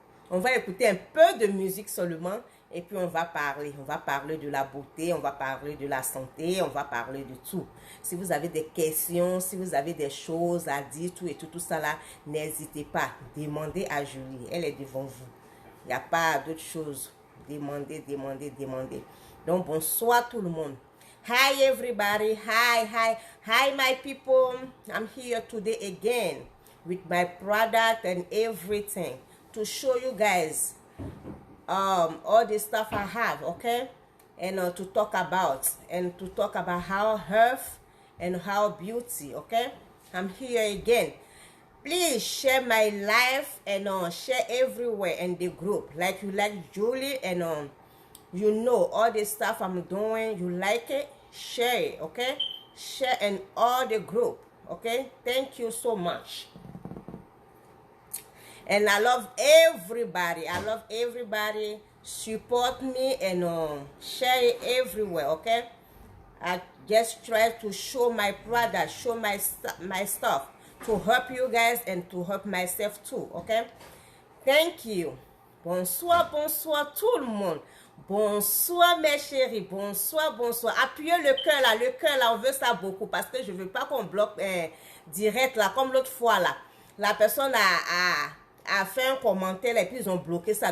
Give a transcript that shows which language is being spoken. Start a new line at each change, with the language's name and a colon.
French: On va écouter un peu de musique seulement et puis on va parler de la beauté, on va parler de la santé, on va parler de tout. Si vous avez des questions, si vous avez des choses à dire, tout ça là, n'hésitez pas, demandez à Julie, elle est devant vous. Il n'y a pas d'autre chose. Demandez. Donc, bonsoir tout le monde.
English: Hi everybody, hi my people. I'm here today again with my product and everything to show you guys all the stuff I have, okay? And to talk about how health and how beauty, okay? I'm here again. Please share my live and share everywhere in the group. Like you like Julie and you know all the stuff I'm doing. You like it, share it, okay? Share in all the group, okay? Thank you so much. And I love everybody. I love everybody. Support me and share it everywhere, okay? I just try to show my product, show my stuff to help you guys and to help myself too, okay? Thank you.
French: Bonsoir, bonsoir tout le monde. Bonsoir mes chéris, bonsoir, bonsoir. Appuyez le cœur là, on veut ça beaucoup parce que je veux pas qu'on bloque direct là, comme l'autre fois là. La personne a fait un commentaire et puis ils ont bloqué ça.